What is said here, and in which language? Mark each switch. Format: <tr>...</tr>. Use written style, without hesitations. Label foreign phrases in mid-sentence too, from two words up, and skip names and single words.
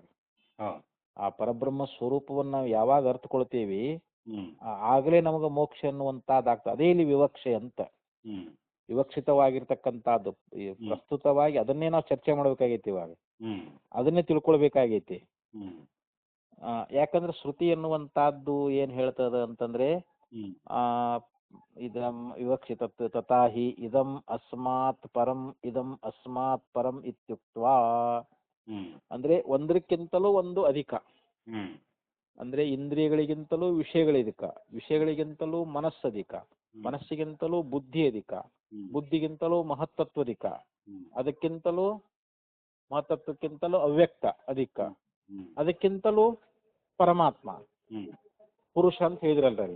<kn>ಆ ಪರಬ್ರಹ್ಮ ಸ್ವರೂಪವನ್ನು ನಾವು ಯಾವಾಗ ಅರ್ಥಕೊಳ್ತೀವಿ ಆಗಲೇ ನಮಗೆ ಮೋಕ್ಷ ಅನ್ನುವಂತಾದಾಗ್ತದೆ. ಅದೇ ಇಲ್ಲಿ ವಿವಕ್ಷೆ ಅಂತ, ವಿವಕ್ಷಿತವಾಗಿರ್ತಕ್ಕಂಥದ್ದು. ಪ್ರಸ್ತುತವಾಗಿ ಅದನ್ನೇ ನಾವು ಚರ್ಚೆ ಮಾಡ್ಬೇಕಾಗೈತಿ ಇವಾಗ, ಅದನ್ನೇ ತಿಳ್ಕೊಳ್ಬೇಕಾಗೈತಿ. ಯಾಕಂದ್ರೆ ಶ್ರುತಿ ಎನ್ನುವಂತಹದ್ದು ಏನ್ ಹೇಳ್ತದ ಅಂತಂದ್ರೆ</kn> <sa>ಇದಂ ವಿವಕ್ಷಿತ ತಥಾಹಿ ಇದಂ ಅಸ್ಮಾತ್ ಪರಂ ಇದಂ ಅಸ್ಮಾತ್ ಪರಂ ಇತ್ಯುಕ್ತ್ವಾ,</sa> <kn>ಅಂದ್ರೆ ಒಂದಕ್ಕಿಂತಲೂ ಒಂದು ಅಧಿಕ, ಅಂದ್ರೆ ಇಂದ್ರಿಯಗಳಿಗಿಂತಲೂ ವಿಷಯಗಳಿಧಿಕ, ವಿಷಯಗಳಿಗಿಂತಲೂ ಮನಸ್ಸಧಿಕ, ಮನಸ್ಸಿಗಿಂತಲೂ ಬುದ್ಧಿ ಅಧಿಕ, ಬುದ್ಧಿಗಿಂತಲೂ ಮಹತ್ತತ್ವಧಿಕ, ಅದಕ್ಕಿಂತಲೂ ಮಹತ್ತತ್ವಕ್ಕಿಂತಲೂ ಅವ್ಯಕ್ತ ಅಧಿಕ, ಅದಕ್ಕಿಂತಲೂ ಪರಮಾತ್ಮ ಪುರುಷ ಅಂತ ಹೇಳಿದ್ರಲ್ರಿ ಅಲ್ಲಿ.</kn>